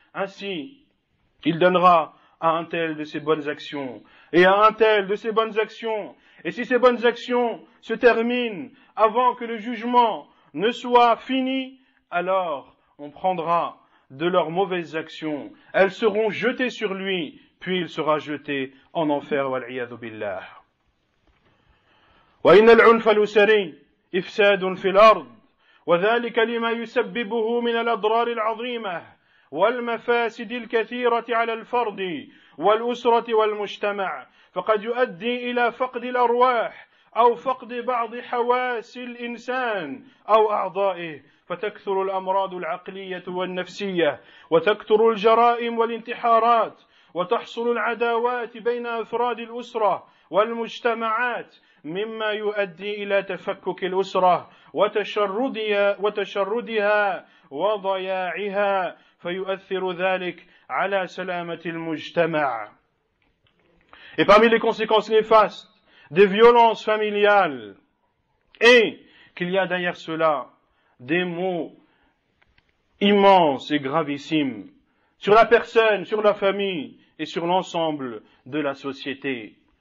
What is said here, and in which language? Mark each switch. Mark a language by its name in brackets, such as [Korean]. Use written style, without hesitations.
[French] Ainsi, il donnera à un tel de ses bonnes actions, et à un tel de ses bonnes actions. Et si ces bonnes actions se terminent avant que le jugement ne soit fini, alors on prendra de leurs mauvaises actions. Elles seront jetées sur lui, puis il sera jeté en enfer. [Arabic] Wal-'iyadhu billah. وإن العنف الأسري إفساد في الأرض وذلك لما يسببه من الأضرار العظيمة والمفاسد الكثيرة على الفرد والأسرة والمجتمع، فقد يؤدي إلى فقد الأرواح أو فقد بعض حواس الإنسان أو أعضائه، فتكثر الأمراض العقلية والنفسية، وتكثر الجرائم والانتحارات، وتحصل العداوات بين أفراد الأسرة والمجتمعات، مما يؤدي إلى تفكك الأسرة وتشردها وضياعها، فيؤثر ذلك على سلامة المجتمع. [French] Et parmi les conséquences néfastes des violences familiales, et qu'il y a derrière cela des maux immenses et gravissimes sur la personne, sur la famille et sur l'ensemble de la société.